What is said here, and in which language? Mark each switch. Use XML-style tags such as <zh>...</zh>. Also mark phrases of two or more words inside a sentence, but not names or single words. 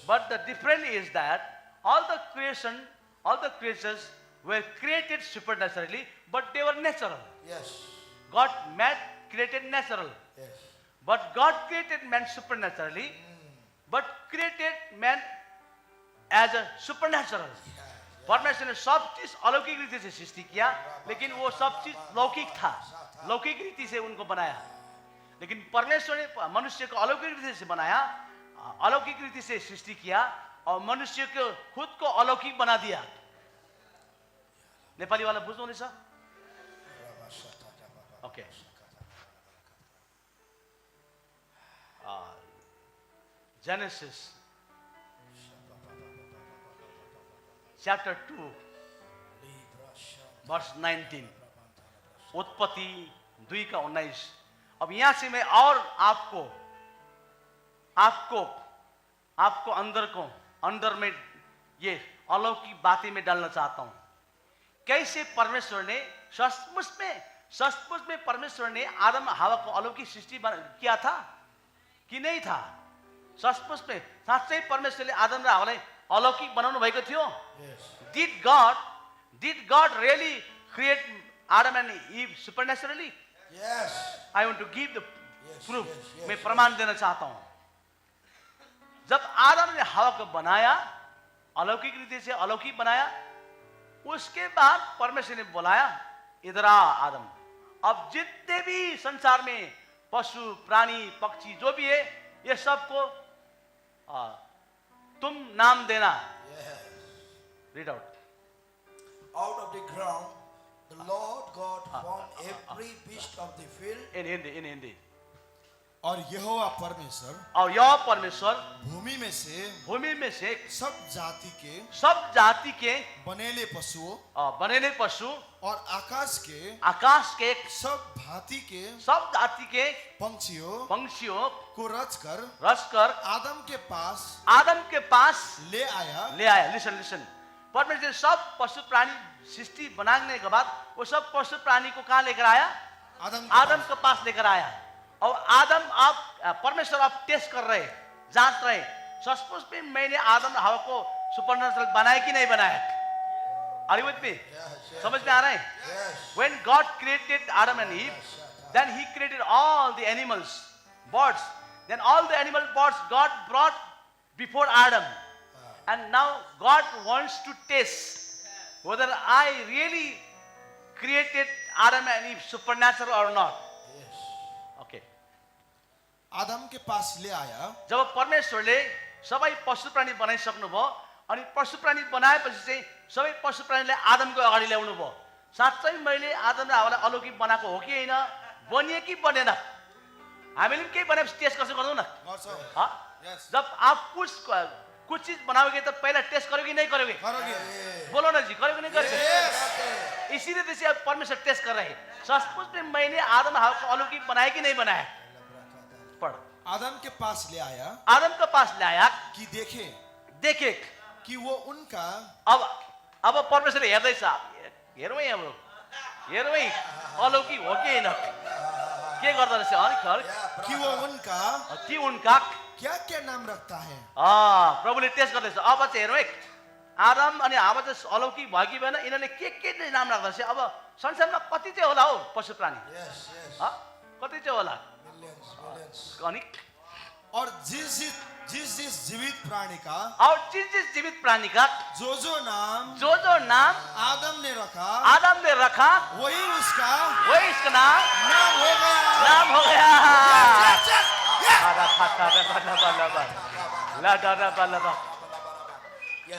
<en>But the difference is that all the creatures were created supernaturally, but they were natural. Yes. Man created natural, Yes. but God created man supernaturally, but created man as a supernatural.</en> <hi>परमेश्वर ने सब चीज अलौकिक रीति से सृष्टि किया, लेकिन वो सब चीज लौकिक था, लौकिक रीति से उनको बनाया। लेकिन परमेश्वर ने मनुष्य को अलौकिक रीति से बनाया, अलौकिक रीति से सृष्टि किया, और मनुष्य को खुद को अलौकिक बना दिया।</hi> <ne>नेपाली वाला बुझ्नु हुँदैछ?</ne> <en>ओके। Genesis chapter 2 verse 19,</en> <hi>उत्पत्ति 2 का 19। अब यहां से मैं और आपको अंदर में ये अलौकिक बातें में डालना चाहता हूं। कैसे परमेश्वर ने सचमुच में परमेश्वर ने आदम हवा को अलौकिक सृष्टि किया था कि नहीं था? सचमुच में</hi> <ne>साँच्चै परमेश्वरले आदम र हवालाई अलौकिक बनाउनु भएको थियो?</ne> <en>Yes. Did God really create Adam and Eve supernaturally? Yes. I want to give the Yes, proof. yes, yes,</en> <hi>मैं</hi> <en>yes.</en> <hi>प्रमाण देना चाहता हूं। जब आदम ने हवा को बनाया, अलौकिक रीति से अलौकिक बनाया, उसके बाद परमेश्वर ने बुलाया, इधर आ आदम, अब जितने भी संसार में पशु प्राणी पक्षी जो भी है, ये सबको तुम नाम देना।</hi> <en>Yes. Read out. Out of the ground, the Lord God formed every beast of the field. In Hindi.</en> <hi>और यहोवा परमेश्वर और यह परमेश्वर भूमि में से सब जाति के बनेले पशुओं बनेले पशु और आकाश के सब जाति के पंक्षियों को रचकर आदम के पास ले आया। लिसन परमेश्वर ने सब पशु प्राणी सृष्टि बनाने के बाद वो सब पशु प्राणी को कहाँ लेकर आया? आदम के पास लेकर आया। और आदम आप परमेश्वर आप टेस्ट कर रहे, जांच रहे, सचमुच में मैंने आदम हवा को सुपरनैचुरल बनाया कि नहीं बनाया?</hi> <en>Are you with me? Yes.</en> <hi>समझ में आ रहा है?</hi> <en>Yes. When God created Adam and Eve, then He created all the animals, birds. Then all the animal birds God brought before Adam, and now God wants to test whether I really created Adam and Eve supernatural or not. Yes. Okay.</en> <hi>आदम के पास ले आया।</hi> <ne>जब परमेश्वरले सबै पशु प्राणी बनाइसक्नुभयो अनि पशु प्राणी बनाएपछि चाहिँ सबै पशु प्राणीलाई आदमको अगाडि ल्याउनु भयो। साँच्चै मैले आदम र हवालाई अलौकिक बनाएको हो कि हैन? बनिए कि बनेन? हामीले के बनाएपछि टेस्ट गर्छौं न? हाँ?</ne> <en>Yes.</en> <hi>जब आप कुछ चीज बनाओगे तो पहला टेस्ट करोगे नहीं करोगे? बोलो ना जी, करोगे नहीं करोगे? इसीलिए तो परमेश्वर टेस्ट कर रहे हैं। सचमुच में मैंने आदम हवा को अलौकिक बनाया कि नहीं बनाया? पढ़। आदम के पास ले आया कि देखे कि वो उनका</hi> <ne>अब परमेश्वरले हेर्दैछ, हेरौँ अलौकिक हो कि हैन? के गर्दा रहेछ?</ne> <hi>कि उनका क्या नाम रखता है?</hi> <ne>प्रभुले टेस्ट गर्दैछ। अब चाहिँ हेरौँ आदम अनि हवा चाहिँ अलौकिक भयो कि भएन, यिनीहरूले के नाम राख्दा चाहिँ अब संसारमा कति चाहिँ होला हो पशु प्राणी?</ne> <en>Yes.</en> <ne>कति चाहिँ होला?</ne> <en>Millions.</en> <ne>अनि</ne> <hi>और जिस जीवित प्राणी का और जिस जीवित प्राणी का जो नाम आदम ने रखा वही इसका नाम हो गया। Yes.</hi>